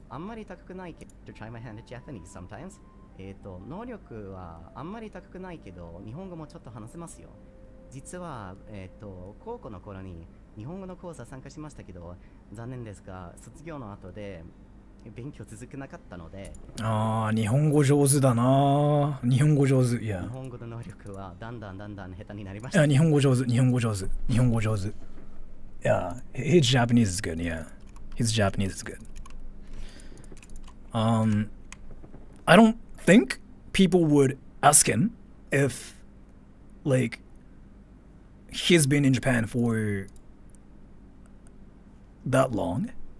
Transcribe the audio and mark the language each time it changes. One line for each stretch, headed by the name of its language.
Japanese: あんまり高くないけど
English: to try my hand at Japanese sometimes.
Japanese: 能力はあんまり高くないけど日本語もちょっと話せますよ。実は高校の頃に日本語の講座参加しましたけど残念ですが卒業の後で勉強続けなかったので。ああ、日本語上手だな。日本語上手。いや。日本語の能力はだんだん下手になりました。いや、日本語上手。日本語上手。日本語上手。
English: Yeah, his Japanese is good. Yeah, his Japanese is good. I don't think people would ask him if, like, he's been in Japan for that long.